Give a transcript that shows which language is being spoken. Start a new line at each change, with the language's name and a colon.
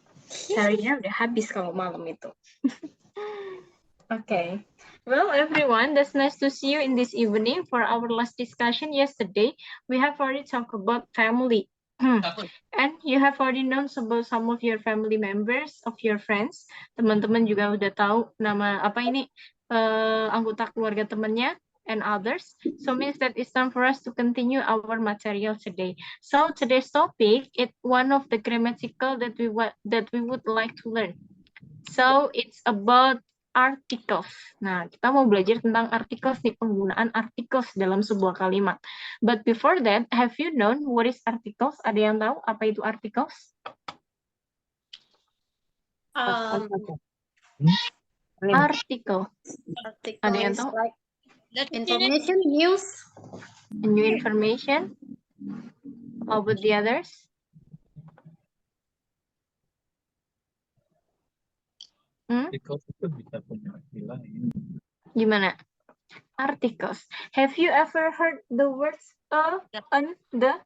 Indonesian: Seharinya udah habis kalau malam itu. Okay.
English: Well, everyone, that's nice to see you in this evening. For our last discussion yesterday, we have already talked about family. And you have already known about some of your family members, of your friends.
Indonesian: Teman-teman juga udah tahu nama apa ini anggota keluarga temannya
English: and others. So means that it's time for us to continue our material today. So today's topic is one of the grammatical that we would like to learn. So it's about articles.
Indonesian: Nah, kita mau belajar tentang articles nih, penggunaan articles dalam sebuah kalimat.
English: But before that, have you known what is articles?
Indonesian: Ada yang tahu apa itu articles? Article. Ada yang tahu?
English: Like information, news. New information. How about the others?
Indonesian: Artikel itu bisa punya arti lain. Gimana? Articles.
English: Have you ever heard the words an, the?